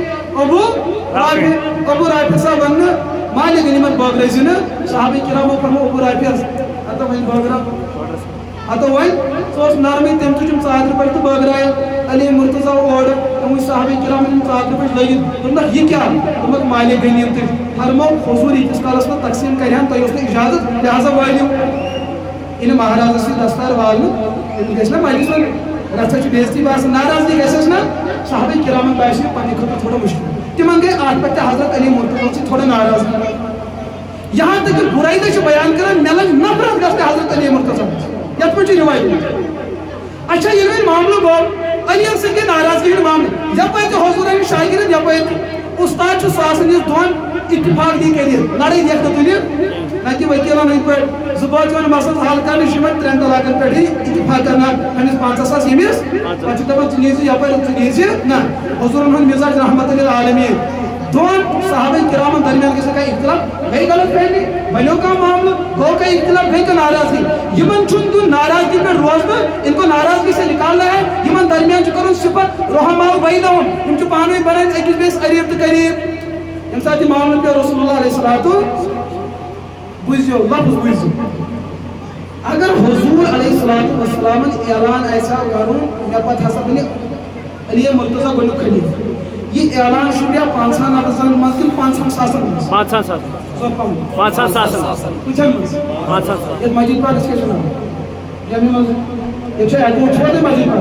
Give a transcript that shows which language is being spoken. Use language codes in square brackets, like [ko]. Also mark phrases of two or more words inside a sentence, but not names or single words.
[ks] صاحب وننہٕ مالِک غنیٖمت بٲگرٲیزِ نہٕ صحابہ کرامو فرمو ابوٗ رافعس ہتو وۄنۍ بٲگراو ہتو وۄنۍ سُہ اوس نرمٕے تٔمۍ تُج یِم ژادرِ پٮ۪ٹھ تہٕ بٲگرایہِ علی مرتضیٰ اورٕ تٔمۍ وٕچھ صحابہ کرامن یِم ژادرِ پٮ۪ٹھ لٲگِتھ دوٚپنکھ یہِ کیٛاہ دوٚپُکھ مالِک غنیٖمتٕچ فرمو حضوٗر ییٖتِس کالس منٛز تقسیٖم کرِہن تۄہہِ اوس نہٕ اِجازت لہٰذا وٲلِو ییٚلہِ مہرازس سۭتۍ دستار والنہٕ تٔمِس گژھِ نا مجلس وَنُن رژھا چھِ بے عزتی باسان ناراضگی گژھٮ۪س نا صحابہ کرامن باسیو پننہِ خٲطرٕ تھوڑا مُشکل تِمن گٔے اتھ پٮ۪ٹھ تہِ حضرت علی مرتضیٰ سۭتۍ تھوڑا ناراضگی [ur] یہاں تک کہ [ks] برائی چھِ بیان کران مےٚ لٔج نفرت گژھنہِ حضرت علی مرتضیٰ یتھ پٲٹھۍ چھُ رِوایت اچھا ییٚلہِ وۄنۍ معاملہٕ گوٚو علی یَن سۭتۍ گٔے ناراضگی ہُنٛد معاملہٕ یپٲرۍ تہِ حضوٗرن ہٕنٛدۍ شاگرد یپٲرۍ تہِ اُستاد چھُ سُہ آسان یُس دۄن اتفاق دی کٔرِتھ لڑٲے لیکھنہٕ تُلِتھ نہ کہِ ؤکیٖلن ہٕنٛدۍ پٲٹھۍ زٕ بٲژ یِوان مسلہٕ حل کرنہٕ چھِ یِمن 3 طلاقن پٮ۪ٹھٕے اتفاق کرناو أمِس 500,000 ییٚمِس پتہٕ چھِ دپان ژٕ نیٖزِ یپٲرۍ ژٕ نیٖزِ نہ حضوٗرن ہُنٛد مِزاج رحمتُ للعالمیٖن دۄن صحابہ کرامن درمیان گژھِ کانٛہہ اختلاف گٔے غلط فہمی بنیو کانٛہہ معاملہٕ گوٚو کانٛہہ اختلاف گٔے کانٛہہ ناراضگی یِمن چھُنہٕ دیُن ناراضگی پٮ۪ٹھ روزنہٕ [ur] ان کو ناراضگی سے نکالنا ہے [ks] یِمن درمیان چھُ کرُن صِفت [ar] رحماء بینہم [ks] یِم چھِ پانہٕ ؤنۍ بنان أکِس بیٚیِس قریٖب تہٕ قریٖب ییٚمہِ ساتہٕ یہِ معاملہٕ پیٚو رسول اللہ [ar] علیہ الصلوۃ [ks] بوٗزِو لفظ بوٗزِو اگر حضوٗر علیہ الصلوۃ والسلامن اعلان آسہِ ہا کرُن مےٚ پتہٕ ہسا بنہِ علی مرتضیٰ گۄڈنیُک خلیٖفہٕ یہ اعلان شُریا 500 نفرن منٛز کِنہٕ 500,000 منٛز 500,000 کۭتیاہ منٛز یتھ مسجد پاکس کیٛاہ چھُ ناو جامع مسجد ییٚتہِ چھا اَتہِ چھُوا تۄہہِ مسجد پاک